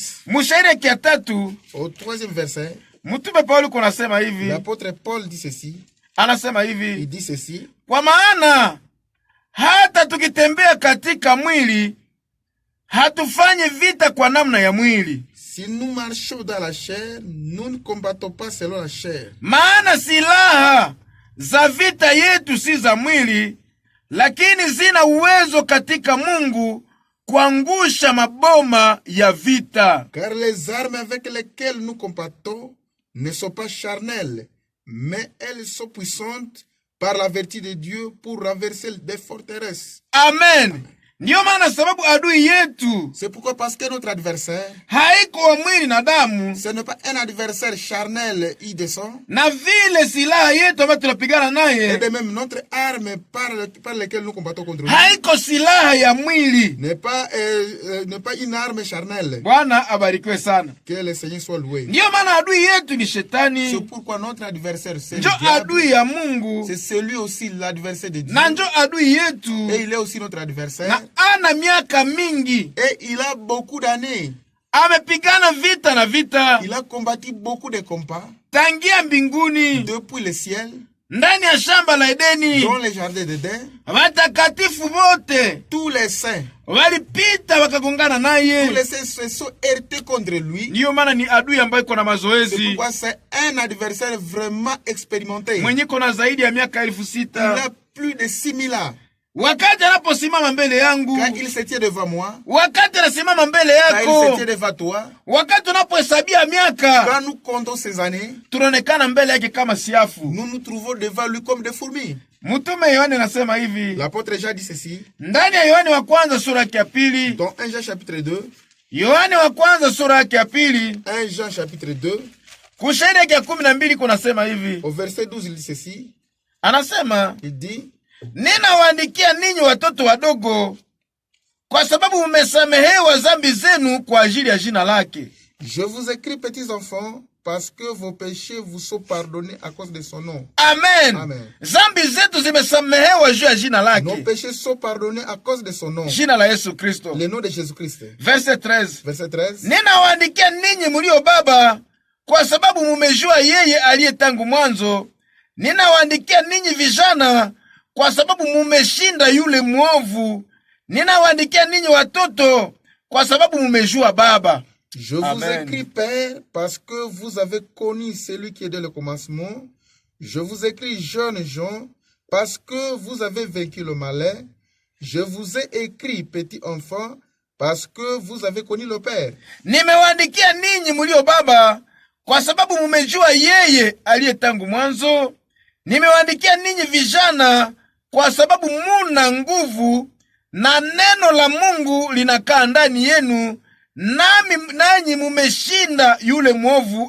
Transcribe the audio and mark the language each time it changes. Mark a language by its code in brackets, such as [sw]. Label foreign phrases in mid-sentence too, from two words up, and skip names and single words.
[sw] mstari ya 3, [fr] au 3e verset, [sw] mtume Paulo kunasema hivi, [fr] l'apôtre Paul dit ceci. [sw] anasema [fr] Il [sw] hivi, [fr] dit ceci. [sw] kwa maana hata tukitembea katika mwili hatufanyi vita kwa namna ya mwili. [fr] Si nous marchons dans la chair, nous ne combattons pas selon la chair. [sw] Maana silaha za vita yetu si za mwili, lakini zina uwezo katika Mungu kuangusha maboma ya vita. [fr] Car les armes avec lesquelles nous combattons ne sont pas charnelles, mais elles sont puissantes par la vertu de Dieu pour renverser des forteresses. Amen. [sw] Ndiyo maana sababu adui yetu [fr] C'est pourquoi, parce que notre adversaire, [sw] haiko wa mwili na damu, [fr] ce n'est pas un adversaire charnel, il descend. [sw] na vile silaha yetu ambayo tunapigana [fr] Et [sw] naye [fr] de même, notre arme par laquelle nous combattons contre lui [sw] haiko silaha ya mwili. [fr] n'est pas une arme charnelle. [sw] Bwana abarikiwe sana. [fr] Que le Seigneur soit loué. [sw] Ndiyo maana adui yetu ni [fr] C'est [sw] shetani, [fr] pourquoi notre adversaire, c'est le [sw] njo [fr] diable. [sw] adui ya Mungu, [fr] C'est celui aussi l'adversaire de Dieu. [sw] na njo adui yetu, [fr] Et il est aussi notre adversaire. [sw] na ana miaka mingi. [fr] Et il a beaucoup d'années. [sw] Amepigana vita na vita [fr] Il a combattu beaucoup de combats [sw] tangia mbinguni, [fr] depuis le ciel, [sw] ndani ya shamba la Edeni. [fr] dans les jardins d'Éden. [sw] Watakatifu wote [fr] Tous les saints, [sw] walipita wakagongana [fr] tous [sw] naye. [fr] les saints se sont heurtés contre lui. [sw] Ndiyo maana ni adui ambaye iko na [fr] C'est [sw] mazoezi, [fr] pourquoi c'est un adversaire vraiment expérimenté. [sw] mwenye iko na zaidi ya miaka [fr] Il 6,000. a plus de 6000 ans. [sw] Wakati anaposimama mbele yangu, [fr] Quand il se tient devant moi, [sw] wakati anasimama mbele [fr] quand il se [sw] yako, [fr] tient devant toi, [sw] wakati unapohesabia miaka, [fr] quand nous comptons ces années, [sw] tunaonekana mbele yake kama siafu. [fr] nous nous trouvons devant lui comme des fourmis. [sw] Mtume Yohane anasema hivi [fr] L'apôtre Jean dit ceci, [sw] ndani ya Yohane wa kwanza sura ya 2, [fr] dans 1 Jean chapitre 2, [sw] Yohane wa kwanza sura ya 2 [fr] 1 Jean chapitre 2, [sw] kushairi ya 12 kunasema hivi, [fr] au verset 12, il dit ceci, [sw] anasema [fr] il dit, [sw] ninawaandikia ninyi watoto wadogo, kwa sababu mmesamehewa dhambi zenu kwa ajili ya jina lake. [fr] je vous écris petits enfants, parce que vos péchés vous sont pardonnés à cause de son nom. Amen. Amen. [sw] Dhambi zetu zimesamehewa juu ya jina [fr] Nos [sw] lake, [fr] péchés sont pardonnés à cause de son nom. [sw] jina la Yesu Kristo. [fr] Le nom de Jésus-Christ. Verset 13, Verset 13. [sw] ninawaandikia ninyi mulio baba, kwa sababu mumejua yeye aliye tangu mwanzo. Ninawaandikia ninyi vijana, kwa sababu mumeshinda yule mwovu. Ninawaandikia ninyi watoto, kwa sababu mumejua baba. [fr] Je vous Amen. écris, Père, parce que vous avez connu celui qui est dès le commencement. Je vous écris, jeunes gens, parce que vous avez vaincu le malin. Je vous ai écrit, petits enfants, parce que vous avez connu le Père. [sw] Nimewaandikia ninyi mulio baba, kwa sababu mumejua yeye aliye tangu mwanzo. Nimewaandikia ninyi vijana, kwa sababu muna nguvu, na neno la Mungu linakaa ndani yenu, nanyi mumeshinda yule mwovu.